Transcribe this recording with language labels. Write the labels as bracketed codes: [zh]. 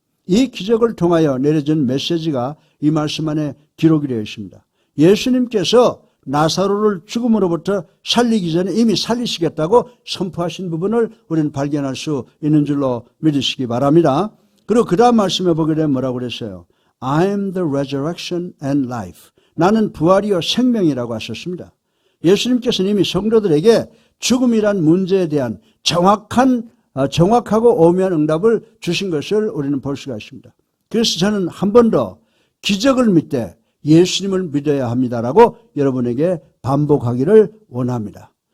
[ko] 이 기적을 통하여 내려진 메시지가 이 말씀 안에 기록이 되어 있습니다. 예수님께서 나사로를 죽음으로부터 살리기 전에 이미 살리시겠다고 선포하신 부분을 우리는 발견할 수 있는 줄로 믿으시기 바랍니다. 그리고 그 다음 말씀에 보게 되면 뭐라고 그랬어요? [en] I am the resurrection and life. [ko] 나는 부활이요 생명이라고 하셨습니다. 예수님께서는 이미 성도들에게 죽음이란 문제에 대한 정확하고 오묘한 응답을 주신 것을 우리는 볼 수가 있습니다. 그래서 저는 한 번 더 기적을 믿되 예수님을 믿어야 합니다라고 여러분에게 반복하기를 원합니다.